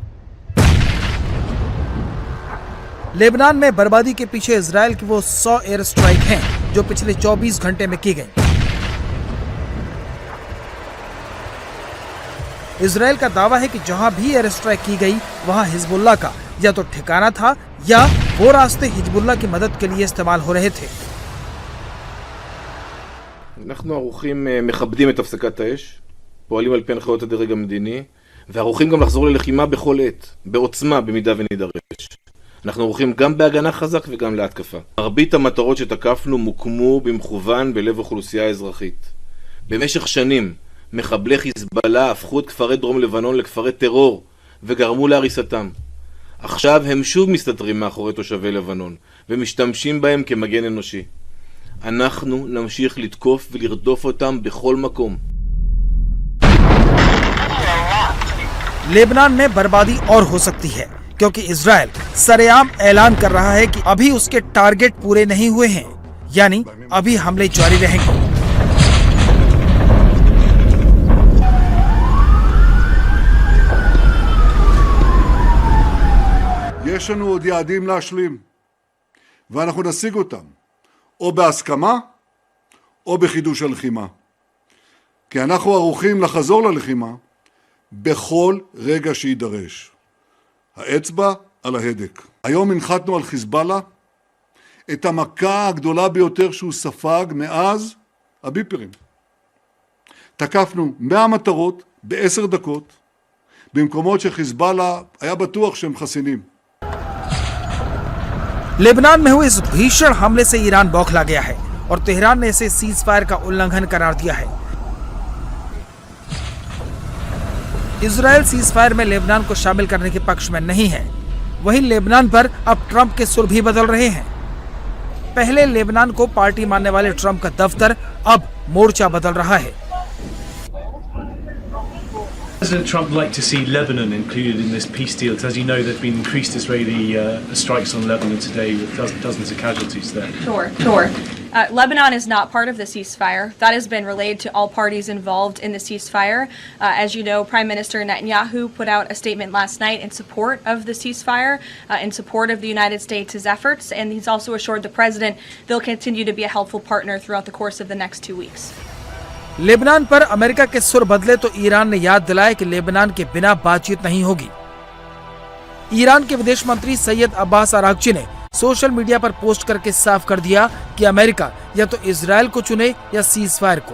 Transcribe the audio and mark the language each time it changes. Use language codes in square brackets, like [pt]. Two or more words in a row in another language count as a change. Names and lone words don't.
[hi] लेबनान में बर्बादी के पीछे इजराइल की वो 100 [en] air strike [hi] हैं जो पिछले 24 घंटे में की गई। इजराइल का दावा है कि जहां भी [en] air strike [hi] की गई वहां हिजबुल्लाह का या तो ठिकाना था या वो रास्ते हिजबुल्लाह की मदद के लिए इस्तेमाल हो रहे थे। [he] אנחנו ערוכים מכבדים את הפסקת האש, פועלים על פי הנחיות הדרג המדיני, וערוכים גם לחזור ללחימה בכל עת, בעוצמה במידה ונידרש. אנחנו ערוכים גם בהגנה חזק וגם להתקפה. מרבית המטרות שתקפנו מוקמו במכוון בלב אוכלוסייה אזרחית. במשך שנים מחבלי חיזבאללה הפכו את כפרי דרום לבנון לכפרי טרור וגרמו להריסתם. עכשיו הם שוב מסתתרים מאחורי תושבי לבנון ומשתמשים בהם כמגן אנושי. אנחנו נמשיך לתקוף ולרדוף אותם בכל מקום. [hi] लेबनान में बर्बादी और हो सकती है क्योंकि इजराइल सरेआम ऐलान कर रहा है कि अभी उसके टारगेट पूरे नहीं हुए हैं, यानी अभी हमले जारी रहेंगे। [he] יש לנו עוד יעדים להשלים, ואנחנו נשיג אותם, או בהסכמה, או בחידוש הלחימה. כי אנחנו ערוכים לחזור ללחימה בכל רגע שידרש. האצבע על ההדק. היום הנחתנו על חיזבאללה את המכה הגדולה ביותר שהוא ספג מאז הביפרים. תקפנו 100 מטרות ב10 דקות, במקומות שחיזבאללה היה בטוח שהם חסינים. [hi] लेबनान में हुए इस भीषण हमले से ईरान बौखला गया है और तेहरान ने इसे [en] cease fire [hi] का उल्लंघन करार दिया है। इजराइल [en] cease fire [hi] में लेबनान को शामिल करने के पक्ष में नहीं है। वहीं लेबनान पर अब ट्रंप के सुर भी बदल रहे हैं। पहले लेबनान को पार्टी मानने वाले ट्रंप का दफ्तर अब मोर्चा बदल रहा है। [en] President Trump would like to see Lebanon included in this peace deal, because as you know, there have been increased Israeli strikes on Lebanon today with dozens of casualties there. Sure. Lebanon is not part of the ceasefire. That has been relayed to all parties involved in the ceasefire. As you know, Prime Minister Netanyahu put out a statement last night in support of the ceasefire, in support of the United States' efforts, and he's also assured the president they'll continue to be a helpful partner throughout the course of the next 2 weeks. [hi] लेबनान पर अमेरिका के सुर बदले तो ईरान ने याद दिलाया कि लेबनान के बिना बातचीत नहीं होगी। ईरान के विदेश मंत्री सैयद अब्बास अरागची ने [en] social media [hi] पर पोस्ट करके साफ कर दिया कि अमेरिका या तो इजराइल को चुने या सीज फायर को।